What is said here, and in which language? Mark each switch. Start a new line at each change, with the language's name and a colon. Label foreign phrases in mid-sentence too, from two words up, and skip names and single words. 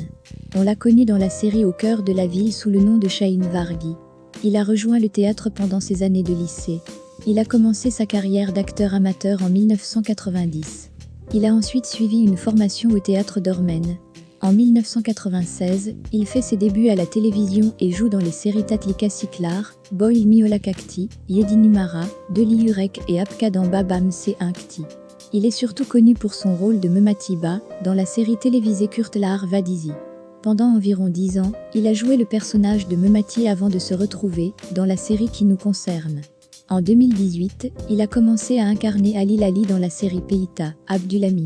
French: On l'a connu dans la série Au cœur de la ville sous le nom de Şahin Vargi. Il a rejoint le théâtre pendant ses années de lycée. Il a commencé sa carrière d'acteur amateur en 1990. Il a ensuite suivi une formation au théâtre d'Ormen. En 1996, il fait ses débuts à la télévision et joue dans les séries Tatlika Siklar, Boy Miola Kakti, Yedi Numara, Deli Yürek et Apkadan Babam Se Inkti. Il est surtout connu pour son rôle de Mematiba dans la série télévisée Kurtlar Vadisi. Pendant environ 10 ans, il a joué le personnage de Memati avant de se retrouver dans la série qui nous concerne. En 2018, il a commencé à incarner Ali Lali dans la série Peita, Abdulami.